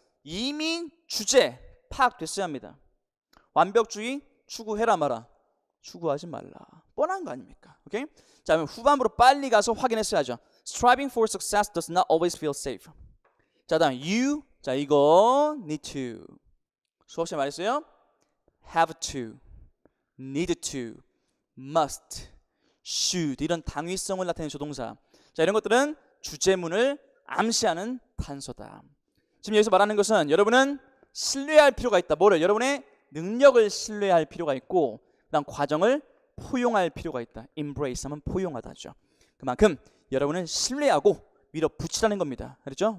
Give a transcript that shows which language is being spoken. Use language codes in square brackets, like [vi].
[ko] 이미 주제 파악됐어야 합니다. 완벽주의 추구해라 마라. 추구하지 말라. 뻔한 거 아닙니까? 오케이? 자, 그럼 후반부로 빨리 가서 확인했어야죠. [en] Striving for success does not always feel safe. [ko] 자, 다음 you. 자, 이거 need to. 수업 시간에 말했어요. [en] have to, need to, must, should [ko] 이런 당위성을 나타내는 조동사. 자, 이런 것들은 주제문을 암시하는 단서다. 지금 여기서 말하는 것은 여러분은 신뢰할 필요가 있다. 뭐를? 여러분의 능력을 신뢰할 필요가 있고 그다음 과정을 포용할 필요가 있다. embrace 하면 포용하다죠. 그만큼 여러분은 신뢰하고 밀어붙이라는 겁니다. 그렇죠?